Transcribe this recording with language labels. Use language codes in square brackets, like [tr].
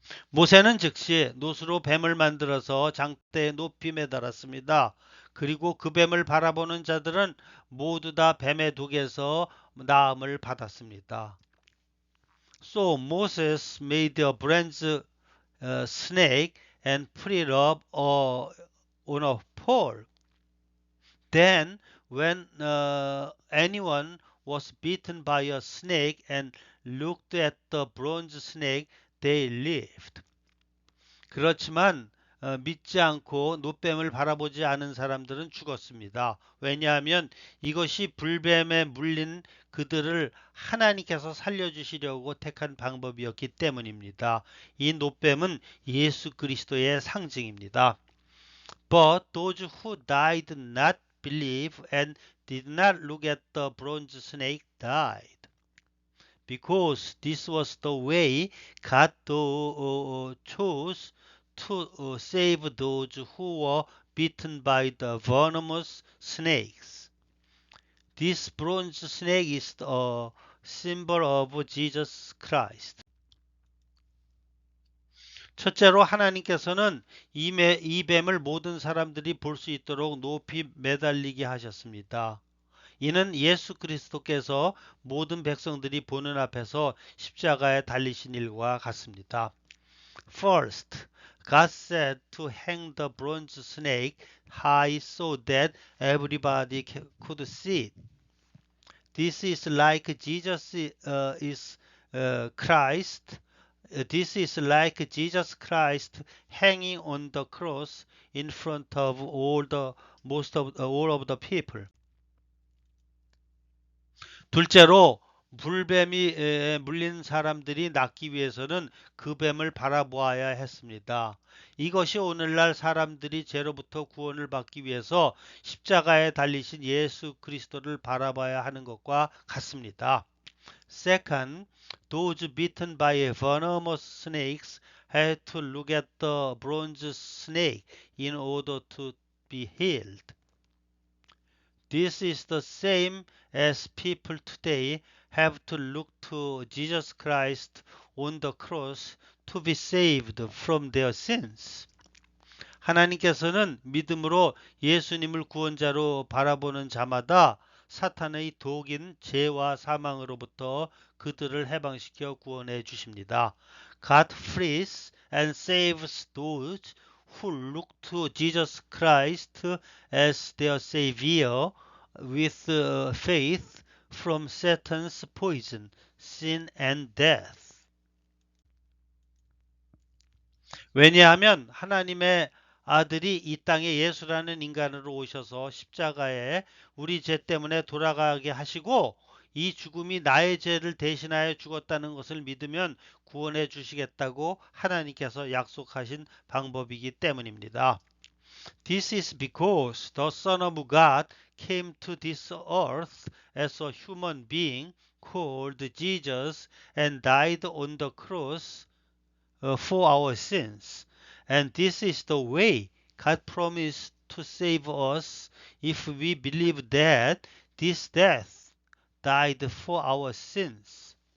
[ko] 모세는 즉시 놋으로 뱀을 만들어서 장대에 높이 매달았습니다. 그리고 그 뱀을 바라보는 자들은 모두 다 뱀의 독에서 나음을 받았습니다. [en] So Moses made a bronze snake and put it up on a pole. Then when anyone was bitten by a snake and looked at the bronze snake, they lived. [ko] 그렇지만 믿지 않고 노뱀을 바라보지 않은 사람들은 죽었습니다. 왜냐하면 이것이 불뱀에 물린 그들을 하나님께서 살려주시려고 택한 방법이었기 때문입니다. 이 노뱀은 예수 그리스도의 상징입니다. [en] But those who did not believe and did not look at the bronze snake died. Because this was the way God chose to save those who were bitten by the venomous snakes. This bronze snake is a symbol of Jesus Christ. [ko] 첫째로 하나님께서는 이 뱀을 모든 사람들이 볼 수 있도록 높이 매달리게 하셨습니다. 이는 예수 그리스도께서 모든 백성들이 보는 앞에서 십자가에 달리신 일과 같습니다. [en] First, God said to hang the bronze snake high so that everybody could see it. This is like Jesus is Christ. This is like Jesus Christ hanging on the cross in front of all of the people. [ko] 둘째로 불뱀이 물린 사람들이 낫기 위해서는 그 뱀을 바라보아야 했습니다. 이것이 오늘날 사람들이 죄로부터 구원을 받기 위해서 십자가에 달리신 예수 그리스도를 바라봐야 하는 것과 같습니다. [en] Second, those bitten by venomous snakes had to look at the bronze snake in order to be healed. This is the same as people today have to look to Jesus Christ on the cross to be saved from their sins. [ko] 하나님께서는 믿음으로 예수님을 구원자로 바라보는 자마다 사탄의 독인 죄와 사망으로부터 그들을 해방시켜 구원해 주십니다. [en] God frees and saves those who look to Jesus Christ as their Savior with faith from Satan's poison, sin and death. [ko] 왜냐하면 하나님의 아들이 이 땅에 예수라는 인간으로 오셔서 십자가에 우리 죄 때문에 돌아가게 하시고 이 죽음이 나의 죄를 대신하여 죽었다는 것을 믿으면 구원해 주시겠다고 하나님께서 약속하신 방법이기 때문입니다. [en] This is because the Son of God came to this earth as a human being called Jesus and died on the cross for our sins. And this is the way God promised to save us if we believe that this death died for our sins.